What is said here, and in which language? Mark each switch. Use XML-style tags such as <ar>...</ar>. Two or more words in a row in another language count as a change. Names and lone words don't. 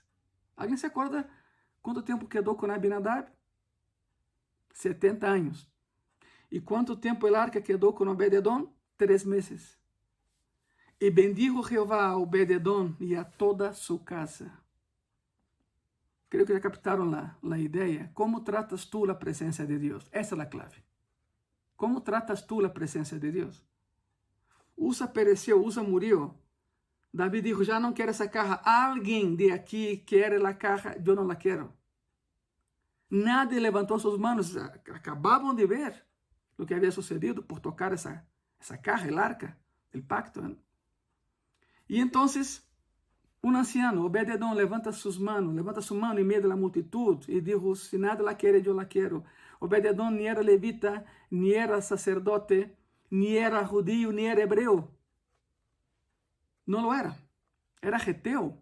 <es>¿Alguien se acuerda cuánto tiempo quedó con Abinadab? 70 años. ¿Y cuánto tiempo el arca quedó con Obed-edom? 3 meses. Y bendijo Jehová a Obed-edom y a toda su casa.</es> <pt>Creo que já captaram a ideia.</pt> <es>Como tratas tu</es> <pt>a presença de Deus? Essa é a clave.</pt> <es>Como tratas tu</es> <pt>a presença de Deus?</pt> <es>Usa pereceu, Usa murió. David dijo,</es> <pt>já não quero essa caja. Alguém de aqui quer a caja, eu não a quero. Nadie levantou suas mãos. Acabavam de ver o que havia sucedido por tocar essa caja,</pt> <es>el arca, el pacto.</es> <pt>E então,</pt> <es>un anciano, Obed-edom, levanta su mano en medio de la multitud y dijo, si nada la quiere, yo la quiero. Obed-edom ni era levita, ni era sacerdote, ni era judío, ni era hebreo. No lo era. Era geteo.</es>